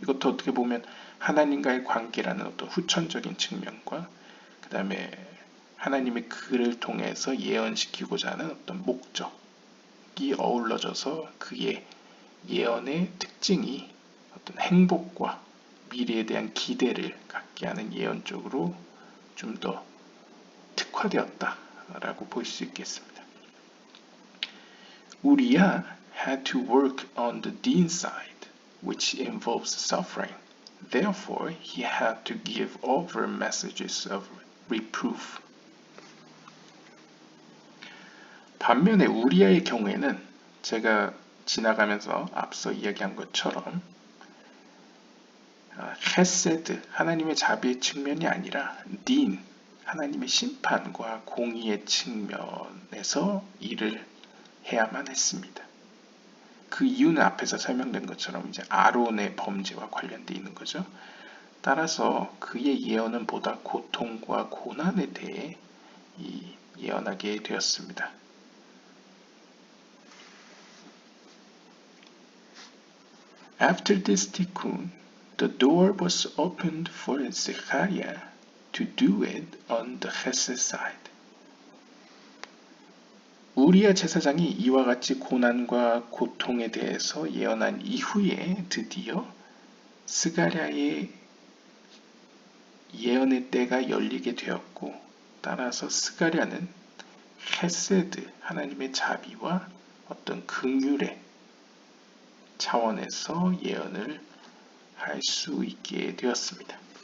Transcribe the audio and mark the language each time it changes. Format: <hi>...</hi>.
<ko>이것도 어떻게 보면 하나님과의 관계라는 어떤 후천적인 측면과 그 다음에 하나님이 그를 통해서 예언시키고자 하는 어떤 목적이 어우러져서 그의 예언의 특징이 어떤 행복과 미래에 대한 기대를 갖게 하는 예언 쪽으로 좀 더 특화되었다라고 볼 수 있겠습니다.</ko> <en>Uriah had to work on the deen side, which involves suffering. Therefore, he had to give over messages of reproof.</en> <ko>반면에 우리아의 경우에는 제가 지나가면서 앞서 이야기한 것처럼 헤세드, 하나님의 자비의 측면이 아니라 딘, 하나님의 심판과 공의의 측면에서 일을 해야만 했습니다. 그 이유는 앞에서 설명된 것처럼 이제 아론의 범죄와 관련되어 있는 거죠. 따라서 그의 예언은 보다 고통과 고난에 대해 예언하게 되었습니다.</ko> <en>After this tikkun, the door was opened for Zechariah to do it on the Chesed side.</en> <ko>우리야 제사장이 이와 같이 고난과 고통에 대해서 예언한 이후에 드디어 스가랴의 예언의 때가 열리게 되었고, 따라서 스가랴는 헤세드, 하나님의 자비와 어떤 긍휼의 차원에서 예언을 할 수 있게 되었습니다.</ko>